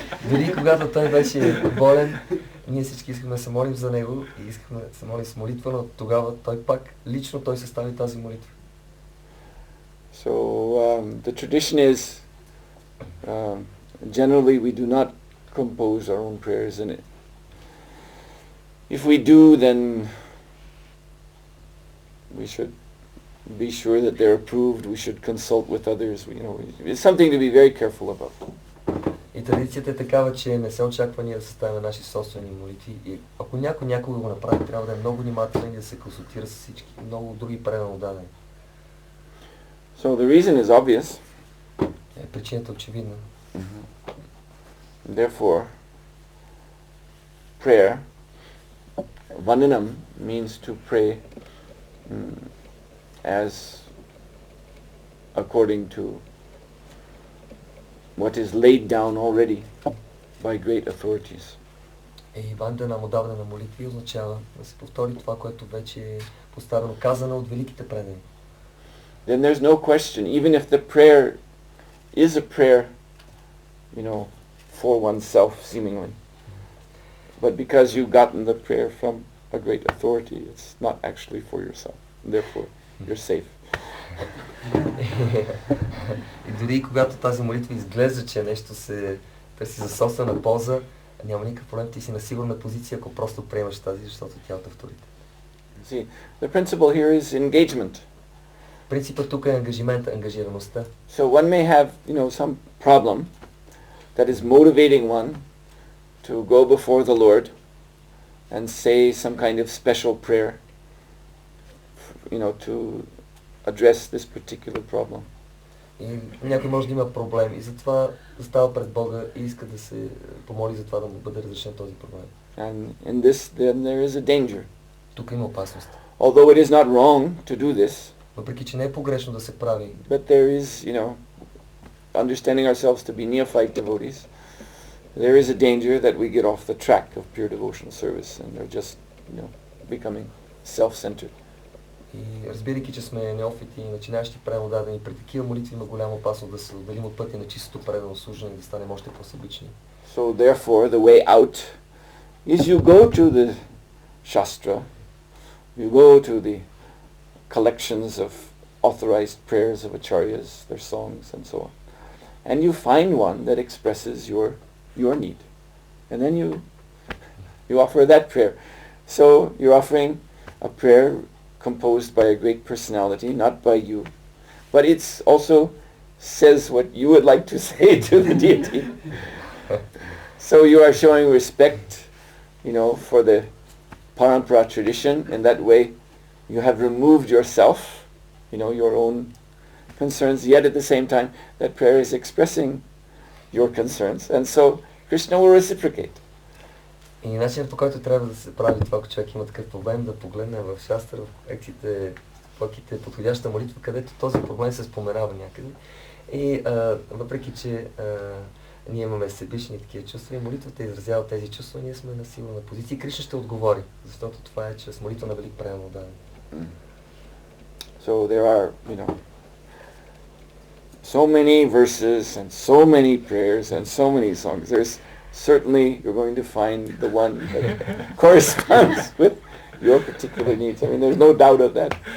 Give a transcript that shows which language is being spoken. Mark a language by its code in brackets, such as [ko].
[bg] Дори когато той беше болен, ние всички искахме да се молим за него и искахме да се молим с молитва, но тогава лично той състави тази молитва. [en] So the tradition is generally we do not compose our own prayers, and if we do, then we should be sure that they're approved. We should consult with others. It's something to be very careful about. [bg] И традицията е такава, че не се очаква ние да съставяме наши собствени молитви. И ако някой го направи, трябва да е много внимателен и да се консултира с всички. Много други предано дадени. [en] So the reason is obvious. [bg] Причината е очевидна. [en] Therefore, prayer, vandanam, means to pray as according to what is laid down already by great authorities. [bg] И вандана, отдаване на молитви, означава да се повтори това, което вече е поставено, казано от великите предани. [en] Then there's no question, even if the prayer is a prayer, for oneself seemingly, but because you've gotten the prayer from a great authority, it's not actually for yourself. Therefore, you're safe. [bg] И дори когато тази молитва изглежда, че нещо се търси за собствена полза, няма никакъв проблем, ти си на сигурна позиция, ако просто приемаш тази, защото тя е от авторитет. [en] See, the principle here is engagement. [bg] Принципът тук е ангажимента, ангажираността. [en] So one may have, some problem that is motivating one to go before the Lord and say some kind of special prayer, to address this particular problem. [bg] И някой може да има проблем и затова застава пред Бога и иска да се помоли за това да му бъде разрешен този проблем. [en] And in this, then there is a danger. [bg] Тук има опасност. [en] Although it is not wrong to do this, [bg] Въпреки че не е погрешно да се прави, [en] but there is, understanding ourselves to be neophyte devotees, there is a danger that we get off the track of pure devotional service and they're just, becoming self-centered. [bg] и разбирайки, че сме неофити и начинащи преводадени, при такива молитви има голяма опасност да се отделим от пътя на чистото предано служение и да станем още по-себични. [en] So therefore, the way out is you go to the Shastra, you go to the collections of authorized prayers of acharyas, their songs and so on, and you find one that expresses your need. And then you offer that prayer. So you're offering a prayer composed by a great personality, not by you, but it's also says what you would like to say to the deity. So you are showing respect, for the parampara tradition. In that way, you have removed yourself, your own concerns, yet at the same time, that prayer is expressing your concerns. And so Krishna will reciprocate. [bg] И начинът, по който трябва да се прави това, ако човек има такъв проблем, да погледне в Шастра, в лекциите, плаките, подходяща молитва, където този проблем се споменава някъде. И въпреки, че ние имаме себични такива чувства и молитвата изразява тези чувства, ние сме на силна позиция и Кришна ще отговори, защото това е чрез молитва на велик преамодаване. [en] So there are, so many verses and so many prayers and so many songs. There's certainly you're going to find the one that corresponds with your particular needs. I mean, there's no doubt of that.